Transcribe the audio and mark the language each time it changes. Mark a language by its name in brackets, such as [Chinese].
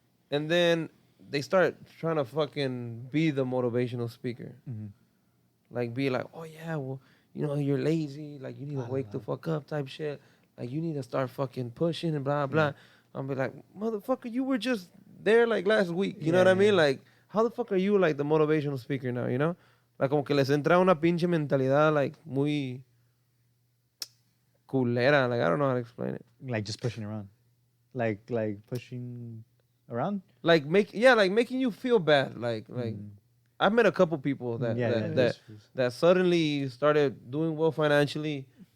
[English] And then they start trying to fucking be the motivational speaker. Like be like, oh yeah, well, you're lazy, like you need to wake the fuck up type shit. Like you need to start fucking pushing and blah blah. I'll be like, motherfucker, you were just there like last week. You know what I mean? Like, how the fuck are you like the motivational speaker now, you know? [Spanish] Like como que les entra una pinche mentalidad like muy culera. [English] Like I don't know how to explain it. Like just pushing around. Like pushing around? Like making you feel bad. Like I've met a couple people that suddenly started doing well financially.